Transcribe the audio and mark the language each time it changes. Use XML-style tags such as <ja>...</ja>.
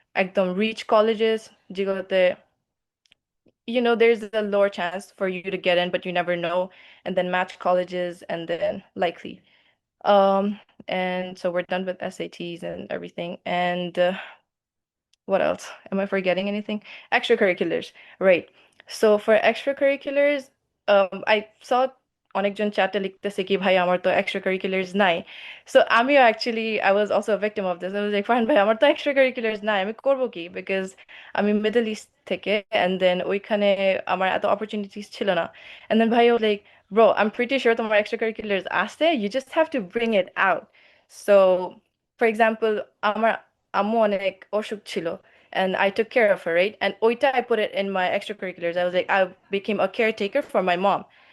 <bn>একদম</bn> <en>reach colleges যেগুলোতে there's a lower chance for you to get in, but you never know, and then match colleges, and then likely. And so we're done with SATs and everything. And what else? Am I forgetting anything? Extracurriculars, right? So for extracurriculars, I saw</en> <bn>অনেকজন চ্যাটে লিখতেছে কি ভাই আমার তো extracurriculars নাই.</bn> <en>So</en> <bn>আমিও</bn> <en>actually I was also a victim of this. I was like,</en> <bn>Farhan ভাই আমার তো extracurriculars নাই, আমি করব কি?</bn> <en>Because</en> <bn>আমি মিডল ইস্ট থেকে,</bn> <en>and then</en> <bn>ওইখানে আমার এত opportunities ছিল না.</bn> <en>And then ভাই was like, bro, I'm pretty sure</en> <bn>তোমার extracurriculars আছে,</bn> <en>you just have to bring it out. So for example,</en> <bn>আমার আম্মু অনেক অসুখ ছিল,</bn> <en>and I took care of her, right? And</en> <bn>oita</bn> <en>I put it in my extracurriculars. I was like, I became a caretaker for my mom.</en>